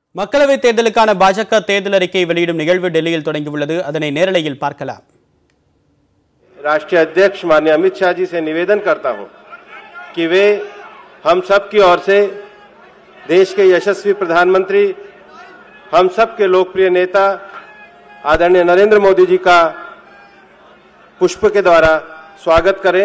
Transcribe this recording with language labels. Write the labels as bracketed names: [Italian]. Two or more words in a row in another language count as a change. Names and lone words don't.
[Tamil] மக்களவைத் தேர்தலுக்கான பாஜக தேர்தல் அறிக்கை வெளியிடும் நிகழ்வு டெல்லியில் தொடங்கியுள்ளது. அதனை நேரலையில் பார்க்கலாம். [Hindi] राष्ट्रीय अध्यक्ष माननीय अमित शाह जी से निवेदन करता हूं कि वे हम सब की ओर से देश के यशस्वी प्रधानमंत्री, हम सब के लोकप्रिय नेता आदरणीय नरेंद्र मोदी जी का पुष्प के द्वारा स्वागत करें।